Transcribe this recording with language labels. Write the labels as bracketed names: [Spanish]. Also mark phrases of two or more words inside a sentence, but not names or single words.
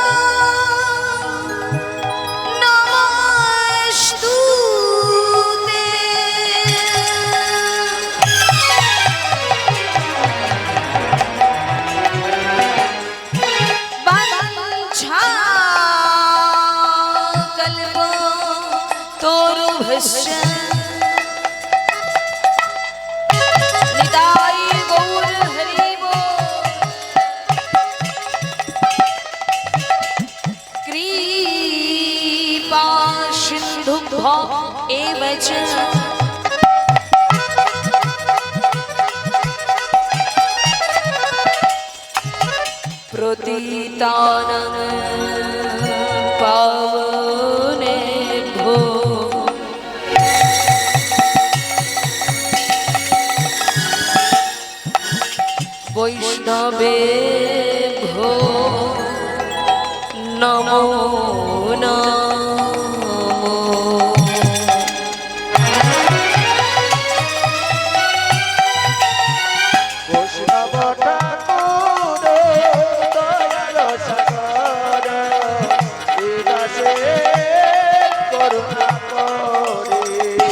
[Sanskrit] নমস্তুতে বাঞ্ছা কল্প তরুভস্য [Bangla] নিতাই গৌর হরি বল [Sanskrit] कृपा सिन्धुभ्यो एव च प्रतितानं पावनेभ्यो वैष्णवेभ्यो नमो नमो [Bangla] বৈষ্ণব ঠাকুর দয়াল সাগর এই দাসে করুণা করে